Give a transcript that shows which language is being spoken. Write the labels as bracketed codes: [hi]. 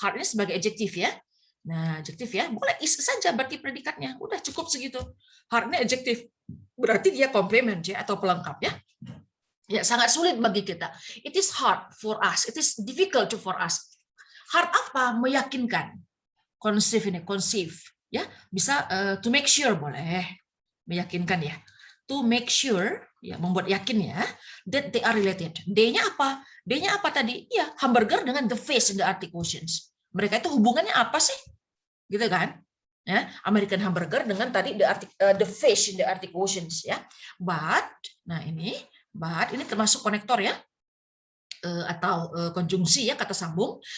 [id] Hard ini sebagai adjektif ya. Nah, adjektif ya. Boleh is saja berarti predikatnya. Udah cukup segitu. Hard ini adjektif. Berarti dia komplement ya atau pelengkap ya. Ya, sangat sulit bagi kita. [en] It is hard for us. It is difficult for us. [id] Hard apa? Meyakinkan. Conceive ini, conceive ya. Bisa [en] to make sure [id] boleh. Meyakinkan ya. [en] To make sure, [id] ya, membuat yakin ya, [en] that they are related. [id] D-nya apa? D-nya apa tadi? Ya, hamburger dengan [en] the fish in the Arctic Oceans. [id] Mereka itu hubungannya apa sih? Gitu kan? Ya, [en] American hamburger [id] dengan tadi [en] the fish in the Arctic Oceans [id] ya. But, nah ini termasuk konektor ya. Atau konjungsi ya, kata sambung.